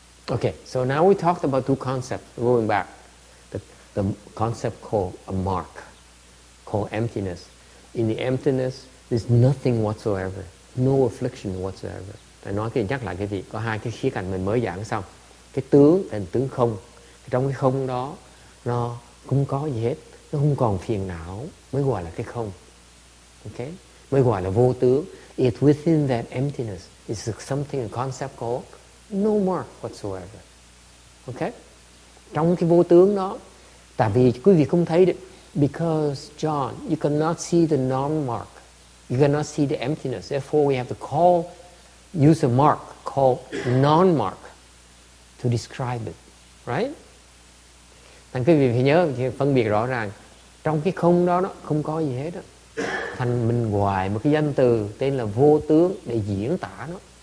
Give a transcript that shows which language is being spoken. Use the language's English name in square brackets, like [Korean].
[English] Okay, so now we talked about two concepts. Going back, the concept called a mark, called emptiness. In the emptiness, there's nothing whatsoever, no affliction whatsoever. [Vietnamese] Tôi nói cái nhắc lại cái gì? Có hai cái khía cạnh mình mới giảng xong. Cái tướng là tướng không. Trong cái không đó, nó không có gì hết, nó không còn phiền não, mới gọi là cái không. Okay? Mới gọi là vô tướng. [English] It's within that emptiness. It's something, a concept called no mark whatsoever. Okay? [Vietnamese] Trong cái vô tướng đó, tại vì quý vị không thấy được, [English] because John, you cannot see the non-mark. You cannot see the emptiness. Therefore, we have to use a mark called non-mark to describe it. Right? [Vietnamese] Thành quý vị phải nhớ, phân biệt rõ ràng. Trong cái không đó, không có gì hết đó. Thành mình gọi một cái danh từ tên là vô tướng để diễn tả nó.